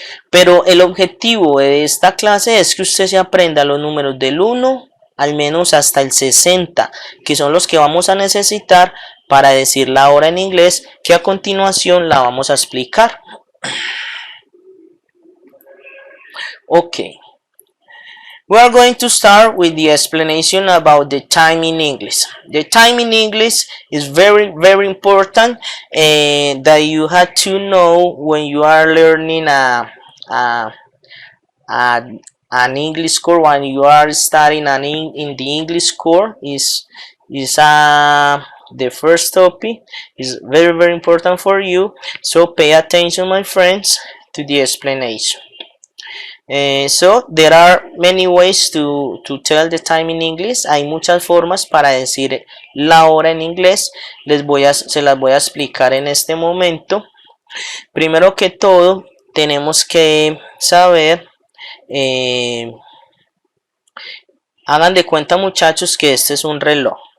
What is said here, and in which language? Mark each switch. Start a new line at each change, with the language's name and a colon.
Spanish: Pero el objetivo de esta clase es que usted se aprenda los números del 1 al menos hasta el 60, que son los que vamos a necesitar para decir la hora en inglés, que a continuación la vamos a explicar.
English: Okay. We are going to start with the explanation about the time in English. The time in English is very important that you have to know when you are learning an English course, when you are studying in the English course is the first topic is very important for you. So pay attention, my friends, to the explanation. So there are many ways to tell the time in English.
Spanish: Hay muchas formas para decir la hora en inglés. Se las voy a explicar en este momento. Primero que todo, tenemos que saber, hagan de cuenta muchachos que este es un reloj.